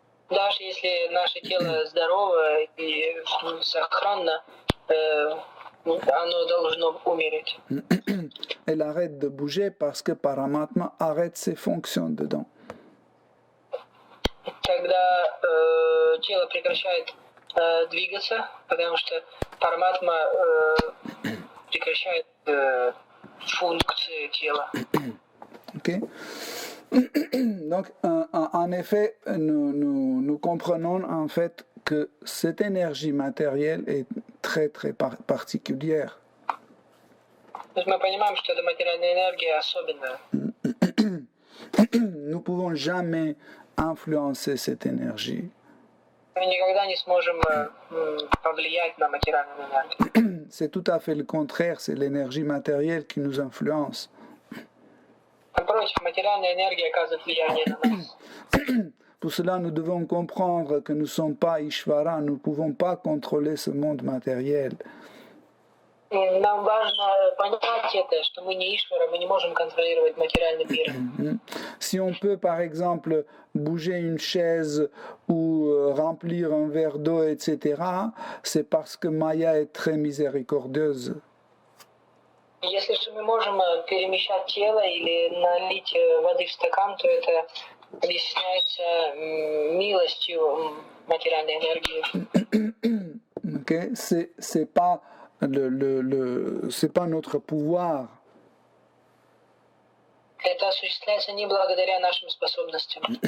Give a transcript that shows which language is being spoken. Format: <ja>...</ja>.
<ru>Даже если наше тело здорово и сохранно, оно должно умереть.</ru> <fr>Elle arrête de bouger parce que Paramatma arrête ses fonctions dedans.</fr> <ru>Когда тело прекращает двигаться, потому что Параматма прекращает функции тела.</ru> <fr>Okay. Donc, en effet, nous comprenons en fait que cette énergie matérielle est très très particulière.</fr> <ru>Мы понимаем, что эта материальная энергия особенная.</ru> <fr>Nous ne pouvons jamais influencer cette énergie.</fr> <ru>Мы никогда не сможем повлиять на материальную энергию.</ru> <fr>C'est tout à fait le contraire, c'est l'énergie matérielle qui nous influence.</fr> <ru>Напротив, материальная энергия оказывает влияние на нас.</ru> <fr>Pour cela, nous devons comprendre que nous ne sommes pas Ishvara, nous ne pouvons pas contrôler ce monde matériel.</fr> <ru>Нам важно понять это, что мы не Ишвара, мы не можем контролировать материальный мир.</ru> <fr>Si on peut, par exemple, bouger une chaise ou remplir un verre d'eau, etc., c'est parce que Maya est très miséricordieuse.</fr> <ru>Если же мы можем перемещать тело или налить воды в стакан, то это объясняется милостью материальной энергии.</ru> <fr>Okay? C'est pas c'est pas notre pouvoir.</fr> <ru>Это осуществляется не благодаря нашим способностям.</ru>